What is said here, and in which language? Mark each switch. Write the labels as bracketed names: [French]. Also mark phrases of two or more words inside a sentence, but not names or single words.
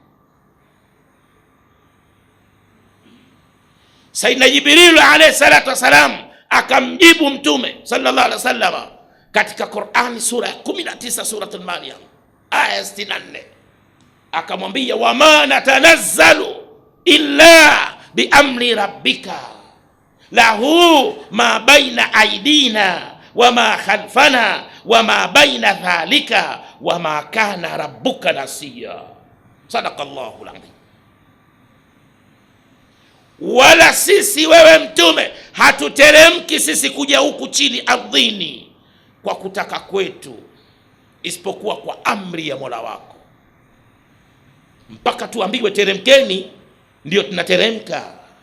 [Swahili] Sayyidina Jibril [Arabic] عليه الصلاة والسلام [Swahili] akamjibu Mtume [Arabic] صلى الله عليه وسلم [Swahili] katika Qur'ani sura ya 19 suratul Maryam aya 64, akamwambia [Arabic] وما نتنزل إلا بأمر ربك له ما بين أيدينا وما خلفنا وما بين ذلك وما كان ربك نسيا. صدق الله العظيم. [Swahili] Wala sisi wewe Mtume hatuteremki sisi kuja huku chini ardhini kwa kutaka kwetu, isipokuwa kwa amri ya Mola wako. Mpaka tuambiwe teremkeni ndio tunateremka.